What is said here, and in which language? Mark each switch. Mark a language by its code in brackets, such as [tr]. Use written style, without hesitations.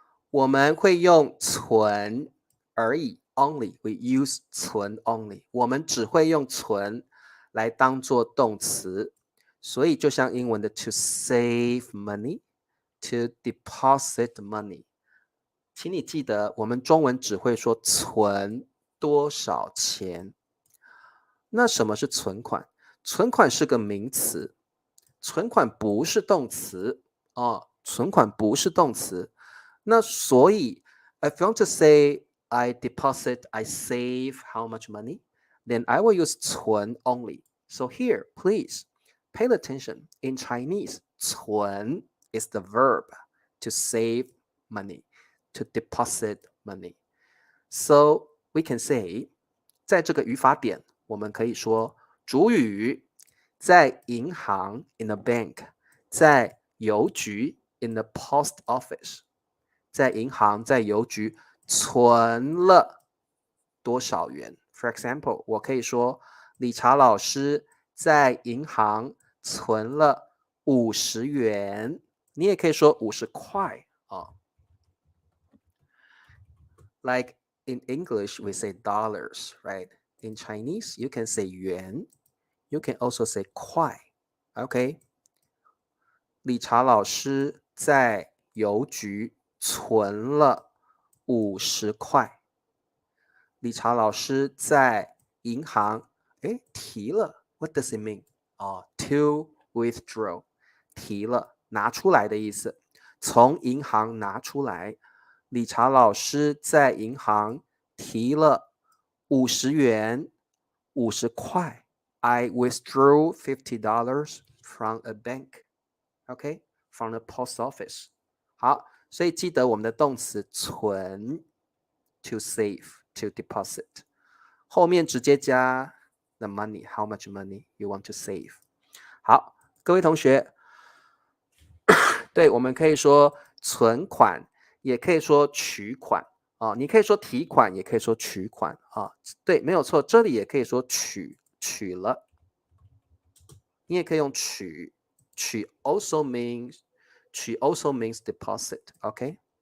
[zh] 我们会用存而已 [en] only， we use 存 only， [zh] 我们只会用存来当做动词，所以就像英文的 [en] to save money，to deposit money。 [zh] 请你记得，我们中文只会说存多少钱。那什么是存款？存款是个名词，存款不是动词存款不是动词。那所以 [en] if you want to say I deposit, I save how much money, then I will use 存 only. So here, please pay attention. In Chinese, 存 is the verb to save money, to deposit money. So we can say [zh] 在这个语法点，我们可以说主语在银行 [en] in a bank， [zh] 在邮局 [en] in the post office， [zh] 在银行在邮局存了多少元。 [en] For example， [zh] 我可以说理查老师在银行存了50元，你也可以说50块 [en] Like in English, we say dollars, right? In Chinese, you can say yuan. You can also say [zh] 块 OK， 理查老师在邮局存了50块。理查老师在银行提了 [en] What does it mean? To withdraw， [zh] 提了拿出来的意思，从银行拿出来。理查老师在银行提了50元50块。 [en] I withdrew $50 from a bank. OK, from the post office. [zh] 好，所以记得我们的动词存 [en] to save, to deposit， [zh] 后面直接加 [en] the money, how much money you want to save。 [zh] 好，各位同学，对，我们可以说存款，也可以说取款你可以说提款，也可以说取款对，没有错，这里也可以说取了，你也可以用取 [en] also means deposit, OK?